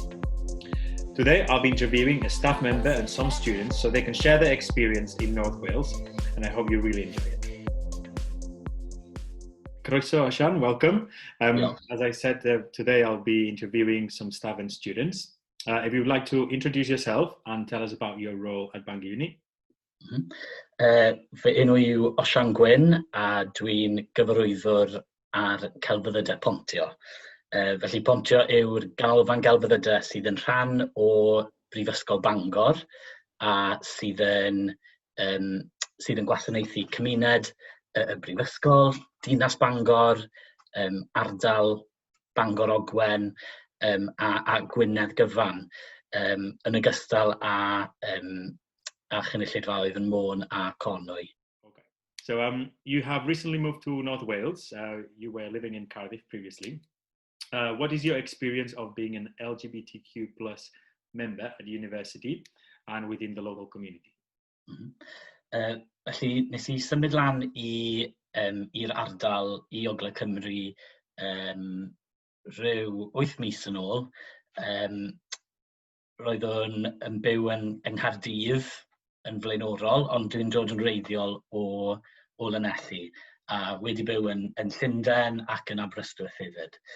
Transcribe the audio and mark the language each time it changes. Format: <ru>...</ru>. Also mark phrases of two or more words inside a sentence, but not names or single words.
<en>Today, I'll be interviewing a staff member and some students so they can share their experience in North Wales, and I hope you really enjoy it. Croeso, Ashan, welcome. As I said, today I'll be interviewing some staff and students. If you would like to introduce yourself and tell us about your role at Bangor Uni.</en> <cy>Fy enw yw Osian Gwyn a dwi'n gyfarwyddwr ar celfyddydau Pontio. Felly Pontio yw'r ganolfan gelfyddydau sydd yn rhan o Brifysgol Bangor a sydd yn gwasanaethu cymuned y Brifysgol, Dinas Bangor, ardal Bangor Ogwen a Gwynedd gyfan, yn ogystal a chynulleidfaoedd yn Môn a Conwy.</cy> <en>Okay. So you have recently moved to North Wales. You were living in Cardiff previously. What is your experience of being an LGBTQ plus member at university and within the local community?</en> <cy>Felly, nes I symud lan i'r ardal i Ogledd Cymru rhyw 8 mis yn ôl. Roeddwn yn byw yn Nghaerdydd yn flaenorol, ond dwi'n dod yn wreiddiol o Lanelli, a wedi byw yn Llundain ac yn Aberystwyth hefyd.</cy>